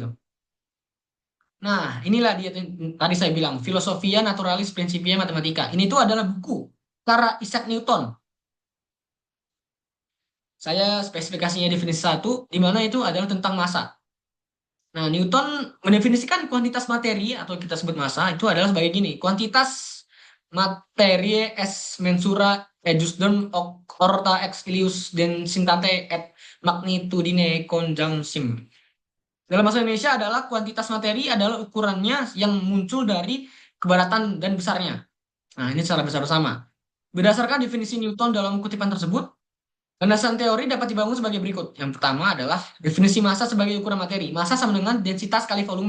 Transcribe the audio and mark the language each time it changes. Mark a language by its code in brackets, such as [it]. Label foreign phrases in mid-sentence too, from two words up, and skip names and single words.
[id] Nah, inilah dia tadi saya bilang Filosofia Naturalis Principia Mathematica. Ini tuh adalah buku karya Isaac Newton. Saya spesifikasinya definisi satu, di mana itu adalah tentang massa. Nah, Newton mendefinisikan kuantitas materi atau kita sebut massa itu adalah sebagai gini, [la] kuantitas materie es mensura ejusdem orta ex ilius densitate et magnitudine conjunctim. [id] Dalam bahasa Indonesia adalah kuantitas materi adalah ukurannya yang muncul dari kebaratan dan besarnya. Nah, ini secara besar bersama. Berdasarkan definisi Newton dalam kutipan tersebut, landasan teori dapat dibangun sebagai berikut. Yang pertama adalah definisi massa sebagai ukuran materi. Massa sama dengan densitas kali volume.